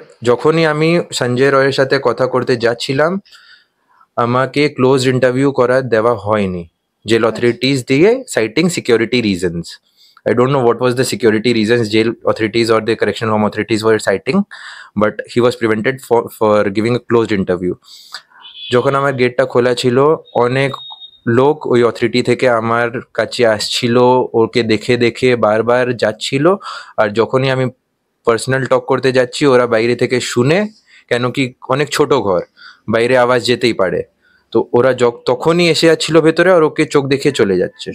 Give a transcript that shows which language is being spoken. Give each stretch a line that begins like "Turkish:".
Bangla: যখনই আমি সঞ্জয় রায়ের সাথে কথা করতে যাচ্ছিলাম, আমাকে ক্লোজ ইন্টারভিউ দেওয়া হয়নি জেল অথরিটিস দিয়ে,
English: Citing security reasons. I don't know what was the security reasons jail authorities or the correctional home authorities were citing, but he was prevented for giving a closed interview.
Bangla: যখন আমার গেটটা খোলা ছিল, অনেক লোক ওই authority থেকে আমার কাছে আসছিল, ওকে দেখে দেখে বারবার যাচ্ছিল। আর যখনই আমি পার্সোনাল টক করতে যাচ্ছি, ওরা বাইরে থেকে শুনে, কেন কি অনেক ছোট ঘর, বাইরে আওয়াজ যেতেই পারে, তো ওরা তখনই এসে যাচ্ছিল ভেতরে, আর ওকে চোখ দেখে চলে যাচ্ছে।